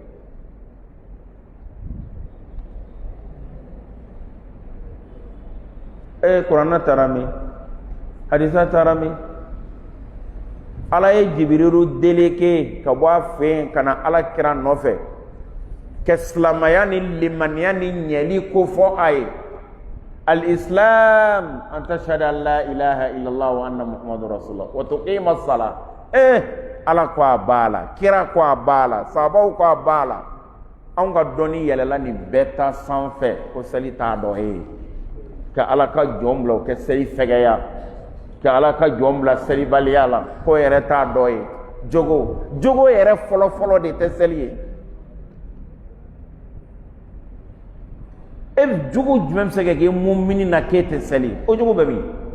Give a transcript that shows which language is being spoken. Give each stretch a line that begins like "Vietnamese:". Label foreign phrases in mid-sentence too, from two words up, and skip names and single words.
Bambara: kuranna taara min hadisa taara min ala ye jibirilu deleke ka bɔ a fɛ yen ka na ala kira nɔfɛ ka silamaya ni limaniya ni ɲɛli ko fɔ a
Arabic: ye الإسلام أن تشهد أن لا إله إلا الله وأن محمدا رسول الله وتقيم الصلاة
Bambara: ala ko a b'a la kira ko a b'a la sahabaw ko a b'a la anw ka dɔnni yɛlɛla nin bɛɛ ta sanfɛ ko seli t'a dɔ ye ka ala ka jɔn bila o kɛ seli fɛgɛya ka ala ka jɔn bila selibaliya la ko yɛrɛ t'a dɔ ye jogo yɛrɛ fɔlɔ de tɛ seli ye e jogo jumɛn bɛ se ka kɛ mumini na k'e tɛ seli o jogo bɛ min